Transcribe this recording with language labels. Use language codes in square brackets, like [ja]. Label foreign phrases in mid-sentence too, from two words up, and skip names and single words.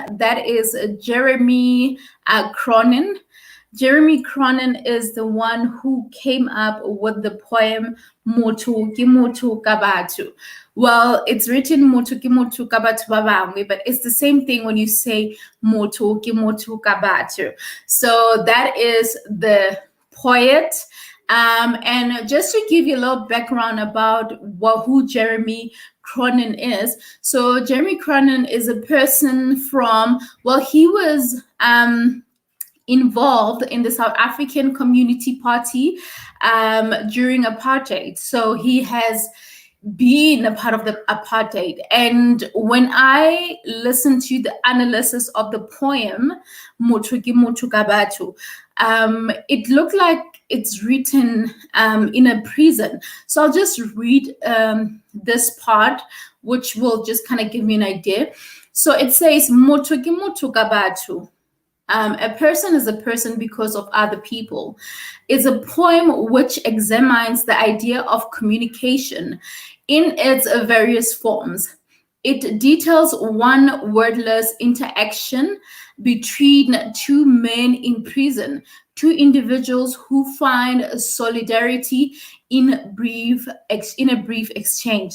[en] That is Jeremy Cronin. Jeremy Cronin is the one who came up with the poem [st] Motho ke motho ka batho. [en] Well, it's written [st] Motho ke motho ka batho ba bangwe, [en] but it's the same thing when you say [st] Motho ke motho ka batho. [en] So that is the poet. And just to give you a little background about who Jeremy Cronin is. So Jeremy Cronin is a person from, well, he was involved in the South African Community Party during apartheid. So he has been a part of the apartheid. And when I listened to the analysis of the poem, [st] Motho ke motho ka batho, [en] it looked like it's written in a prison. So I'll just read this part, which will just kind of give me an idea. So it says, [st] Motho ke motho ka batho. [en] A person is a person because of other people. It's a poem which examines the idea of communication in its various forms. It details one wordless interaction between two men in prison, two individuals who find solidarity in a brief exchange.